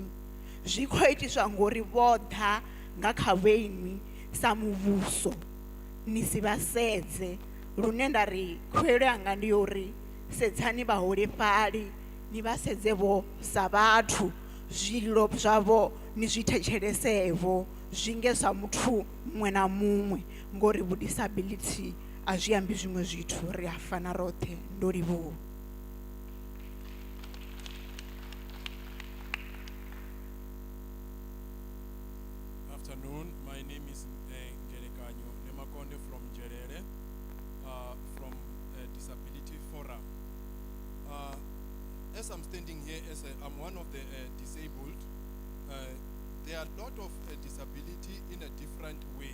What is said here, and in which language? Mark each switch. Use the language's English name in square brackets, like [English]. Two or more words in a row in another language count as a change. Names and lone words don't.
[Venda] Zwi khou itiswa ngori vho ḓa nga kha vhenyi sa muvhuso ni si vha sedze, lune nda ri khuwelo yanga ndi yo uri sedzani vhaholefhali ni vha sedze vho sa vhathu, zwililo zwavho ni zwi thetshelesevho zwi nge zwa muthu muṅwe na muṅwe, ngori vhudisability a zwi ambi zwiṅwe zwithu, ri a fana roṱhe. Ndo livhuwa. [English] Afternoon, my name is Ngelekanyo Nemakonde from Njelele, from Disability Forum. As I'm standing here, I'm one of the disabled, there are a lot of disability in a different way.